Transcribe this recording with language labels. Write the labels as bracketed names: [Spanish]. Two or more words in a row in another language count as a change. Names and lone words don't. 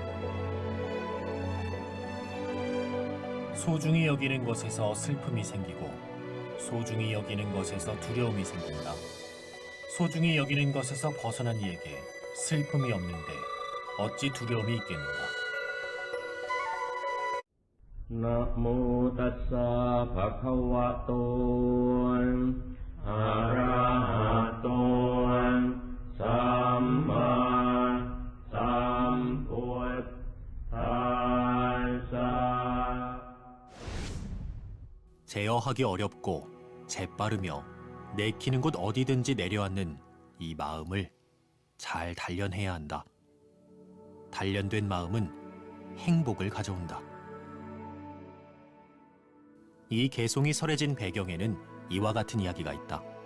[Korean] 소중히 여기는 것에서 슬픔이 생기고 소중히 여기는 것에서 두려움이 생긴다. 소중히 여기는 것에서 벗어난 이에게 슬픔이 없는데 어찌 두려움이 있겠는가. [Pali] นะโมตัสสะภะคะวะโตอะระหะโตสัมมาสัมพุทธัสสะ [Korean] 제어하기 어렵고 재빠르며 내키는 곳 어디든지 내려앉는 이 마음을 잘 단련해야 한다. 단련된 마음은 행복을 가져온다. 이 개송이 설해진 배경에는 이와 같은 이야기가 있다.